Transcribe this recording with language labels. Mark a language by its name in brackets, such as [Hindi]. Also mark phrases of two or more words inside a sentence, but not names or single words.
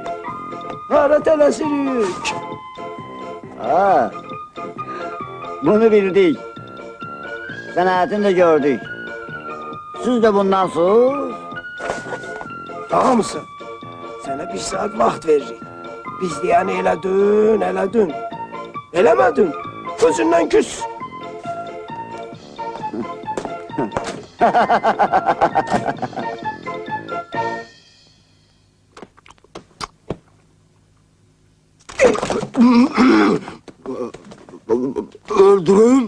[Azerbaijani] Hara tələsirik. Ha, bunu bildik. Sənətini de gördük. Siz de bundan sus. Ağamısa, sana 1 saat vaxt veririk. Biz deyəni elədin. Eləmədin, gözündən küs. Öldürün.